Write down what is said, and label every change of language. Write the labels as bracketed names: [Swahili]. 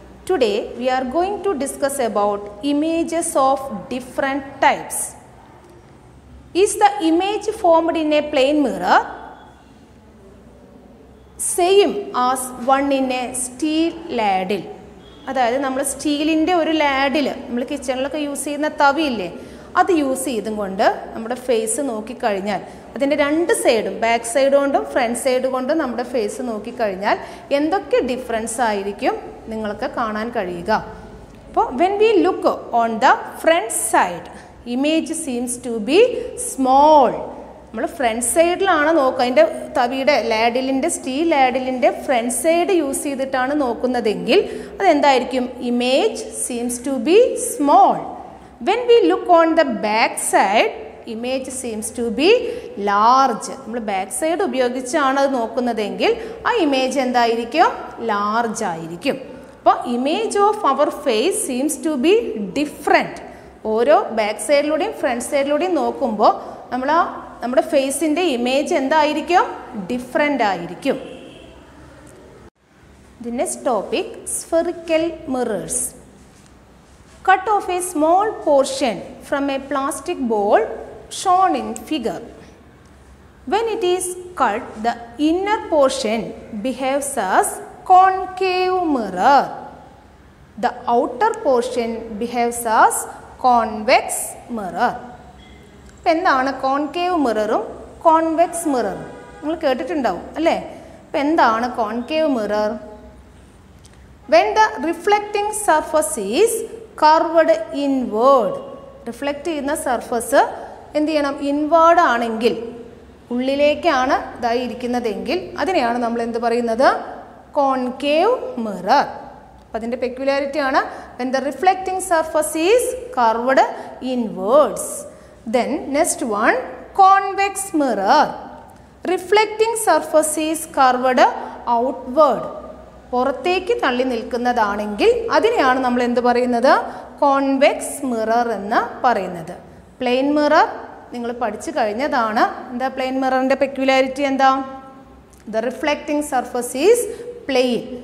[English] Today, we are going to discuss about images of different types. Is the image formed in a plane mirror same as one in a steel ladle? [Malayalam] അതായത് നമ്മൾ സ്റ്റീലിൻ്റെ ഒരു ladle നമ്മൾ കിച്ചണിലൊക്കെ use ചെയ്യുന്ന തവിയില്ലേ, അത് use ചെയ്തും കൊണ്ട് നമ്മുടെ ഫേസ് നോക്കിക്കഴിഞ്ഞാൽ അതിൻ്റെ രണ്ട് സൈഡും ബാക്ക് സൈഡ് കൊണ്ടും ഫ്രണ്ട് സൈഡ് കൊണ്ടും നമ്മുടെ ഫേസ് നോക്കിക്കഴിഞ്ഞാൽ എന്തൊക്കെ ഡിഫറൻസ് ആയിരിക്കും നിങ്ങൾക്ക് കാണാൻ കഴിയുക. [English] അപ്പോൾ when we look on the front side image seems to be small. [Malayalam] നമ്മൾ ഫ്രണ്ട് സൈഡിലാണ് നോക്കുക, അതിൻ്റെ തവിയുടെ ലാഡിലിൻ്റെ സ്റ്റീൽ ലാഡിലിൻ്റെ ഫ്രണ്ട് സൈഡ് യൂസ് ചെയ്തിട്ടാണ് നോക്കുന്നതെങ്കിൽ അതെന്തായിരിക്കും? [English] Image seems to be small. When we look on the back side image seems to be large. [Malayalam] നമ്മൾ back side ഉപയോഗിച്ചാണ് അത് നോക്കുന്നതെങ്കിൽ ആ ഇമേജ് എന്തായിരിക്കും? [English] Large ആയിരിക്കും. അപ്പോൾ image of our face seems to be different. [Malayalam] ഓരോ ബാക്ക് സൈഡിലൂടെയും ഫ്രണ്ട് സൈഡിലൂടെയും നോക്കുമ്പോൾ നമ്മുടെ ഫേസിൻ്റെ ഇമേജ് എന്തായിരിക്കും? ഡിഫറെൻ്റ് ആയിരിക്കും. [English] The next topic, spherical mirrors. Cut off a small portion from a plastic ball shown in figure. When it is cut, the inner portion behaves as concave mirror. The outer portion behaves as convex mirror. [Malayalam] എന്താണ് concave മിററും convex മിററും? നിങ്ങൾ കേട്ടിട്ടുണ്ടാവും അല്ലേ? അപ്പം എന്താണ് concave mirror? [English] When the reflecting surface is curved inward. [Malayalam] Reflect ചെയ്യുന്ന surface എന്ത് ചെയ്യണം? Inward ആണെങ്കിൽ, ഉള്ളിലേക്കാണ് ഇതായി ഇരിക്കുന്നതെങ്കിൽ അതിനെയാണ് നമ്മൾ എന്ത് പറയുന്നത്? [English] Concave mirror. [Malayalam] അപ്പം അതിൻ്റെ പെക്യുലാരിറ്റി ആണ് [English] When the reflecting surface is curved inwards. Then next one, convex mirror. Reflecting surface is curved outward. [Malayalam] പുറത്തേക്ക് തള്ളി നിൽക്കുന്നതാണെങ്കിൽ അതിനെയാണ് നമ്മൾ എന്ത് പറയുന്നത്? കോൺവെക്സ് മിറർ എന്ന് പറയുന്നത്. പ്ലെയിൻ മിറർ നിങ്ങൾ പഠിച്ചു കഴിഞ്ഞതാണ്. എന്താ പ്ലെയിൻ മിററിൻ്റെ പെക്യുലാരിറ്റി എന്താ? [English] The reflecting surface is plain.